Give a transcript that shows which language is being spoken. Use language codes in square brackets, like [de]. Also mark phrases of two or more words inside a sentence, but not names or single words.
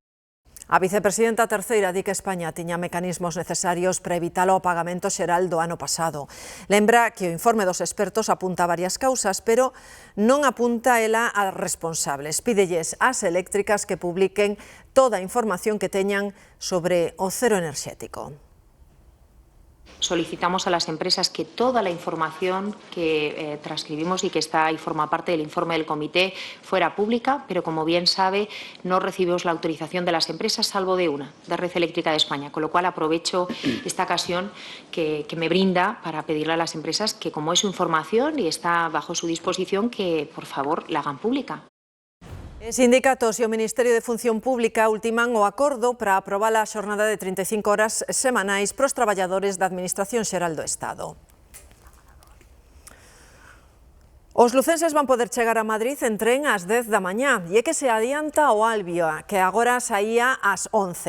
[gl] A vicepresidenta terceira di que España tiña mecanismos necesarios para evitar o pagamento xeral do ano pasado. Lembra que o informe dos expertos apunta varias causas, pero non apunta ela a responsables. Pídelles ás eléctricas que publiquen toda a información que teñan sobre o cero enerxético. [es] Solicitamos a las empresas que toda la información que transcribimos y que está ahí forma parte del informe del comité fuera pública, pero como bien sabe, no recibimos la autorización de las empresas, salvo de una, de Red Eléctrica de España, con lo cual aprovecho esta ocasión que me brinda para pedirle a las empresas que, como es su información y está bajo su disposición, que por favor la hagan pública. [gl] Os sindicatos e o Ministerio de Función Pública ultiman o acordo para aprobar a xornada de 35 horas semanais para os traballadores da Administración Xeral do Estado. Os lucenses van poder chegar a Madrid en tren ás 10 da mañá e é que se adianta o Albia, que agora saía ás 11.